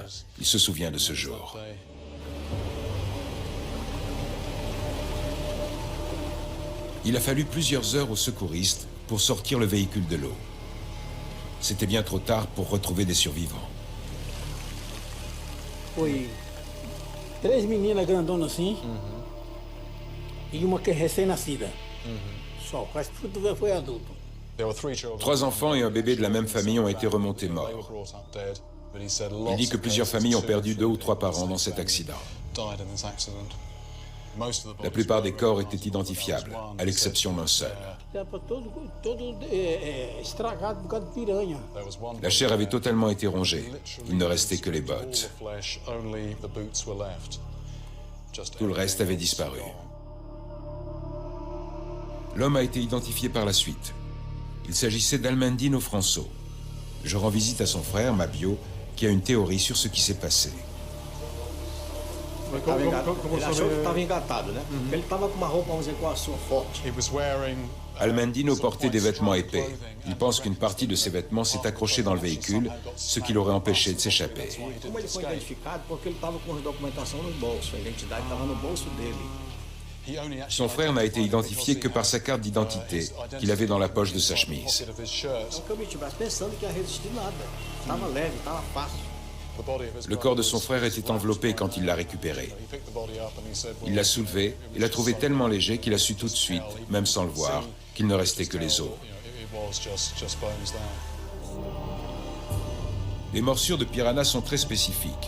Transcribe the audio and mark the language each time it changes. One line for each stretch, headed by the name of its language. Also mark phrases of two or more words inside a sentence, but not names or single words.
French: Il se souvient de ce jour. Il a fallu plusieurs heures aux secouristes pour sortir le véhicule de l'eau. C'était bien trop tard pour retrouver des survivants.
Portuguese: Foi 3 meninas grandonas assim, e uma que é recém-nascida. Só, quase tudo foi adulto.
French: 3 enfants et un bébé de la même famille ont été remontés morts. Il dit que plusieurs familles ont perdu 2 ou 3 parents dans cet accident. La plupart des corps étaient identifiables, à l'exception d'un seul.
Portuguese: Estragado por causa de piranha.
French: La chair avait totalement été rongée. Il ne restait que les bottes. Tout le reste avait disparu. L'homme a été identifié par la suite. Il s'agissait d'Almandino Franço. Je rends visite à son frère, Mabio, qui a une théorie sur ce qui s'est passé.
Portuguese: Ele achou que estava engatado, né? Ele estava com uma roupa, vamos dizer, com a sua forte.
French: Almandino portait des vêtements épais. Il pense qu'une partie de ses vêtements s'est accrochée dans le véhicule, ce qui l'aurait empêché de s'échapper.
Portuguese: Como ele foi identificado? Porque ele estava com a documentação no bolso, a identidade estava no bolso dele.
French: Son frère n'a été identifié que par sa carte d'identité qu'il avait dans la poche de sa chemise.
Portuguese: Nunca meti o braço pensando que ia resistir nada. Tava leve, tava fácil.
French: Le corps de son frère était enveloppé quand il l'a récupéré. Il l'a soulevé et l'a trouvé tellement léger qu'il a su tout de suite, même sans le voir, qu'il ne restait que les os. Les morsures de piranha sont très spécifiques.